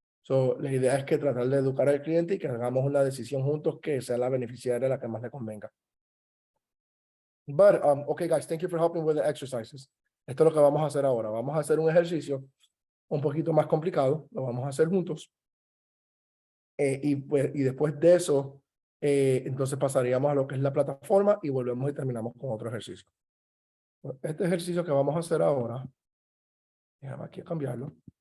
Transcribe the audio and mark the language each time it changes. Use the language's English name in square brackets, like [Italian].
[Spanish] So, la idea es que tratar de educar al cliente y que hagamos una decisión juntos que sea la beneficiaria la que más le convenga. [English] But, okay, guys, thank you for helping with the exercises. [Spanish] Esto es lo que vamos a hacer ahora. Vamos a hacer un ejercicio un poquito más complicado. Lo vamos a hacer juntos. Y después de eso, entonces pasaríamos a lo que es la plataforma y volvemos y terminamos con otro ejercicio. Este ejercicio que vamos a hacer ahora, déjame aquí cambiarlo.